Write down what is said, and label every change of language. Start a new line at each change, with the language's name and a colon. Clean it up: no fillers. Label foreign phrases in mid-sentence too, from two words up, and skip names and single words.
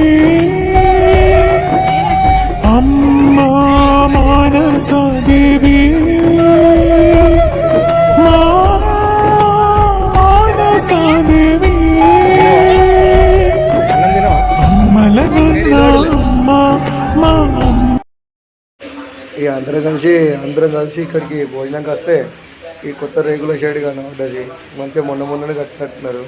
Telugu: अम्मा मानसा देवी मानसा देवी अम्मल अम्मा मा ఇక అందరం కలిసి ఇక్కడికి భోజనంకి వస్తే ఈ కొత్త రేగుల షెడ్ కనబడ్డది మంచిగా మొన్ననే కట్టినట్టున్నారు.